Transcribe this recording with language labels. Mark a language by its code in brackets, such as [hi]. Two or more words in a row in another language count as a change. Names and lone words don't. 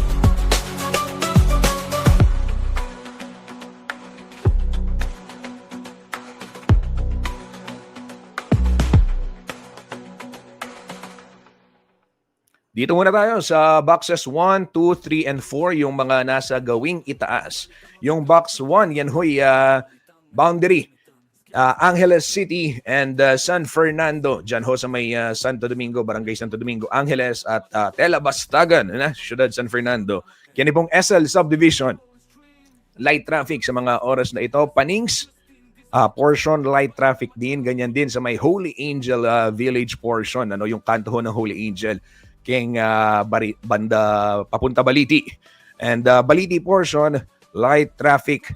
[tl] Dito muna tayo sa [en] boxes 1, 2, 3, and 4, [tl] yung mga nasa gawing itaas. Yung box 1, yan ho'y boundary. Angeles City and San Fernando. Diyan ho sa may Santo Domingo, Barangay Santo Domingo, Angeles at Telabastagan, Ciudad San Fernando. Yan pong SL Subdivision. [en] Light traffic [tl] sa mga oras na ito. Panings, [en] portion light traffic [tl] din. Ganyan din sa may Holy Angel Village portion. Yung kanto ho ng Holy Angel. King banda papunta Baliti. [en] And Baliti portion, light traffic.